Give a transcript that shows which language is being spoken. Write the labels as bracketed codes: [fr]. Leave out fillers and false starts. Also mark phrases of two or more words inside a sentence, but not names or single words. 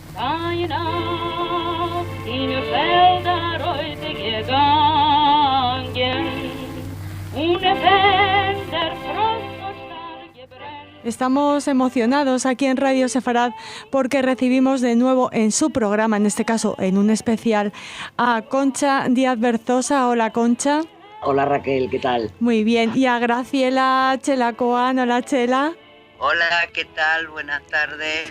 [de] Keiner in Felder heute gegangen, ohne wenn der Frost so stark gebrennt. [es] Estamos emocionados aquí en Radio Sefarad porque recibimos de nuevo en su programa, en este caso en un especial, a Concha Díaz Berzosa. Hola, Concha. Hola, Raquel, ¿qué tal? Muy bien. Y a Graciela Chelacoan. Hola, Chela. Hola, ¿qué tal? Buenas tardes.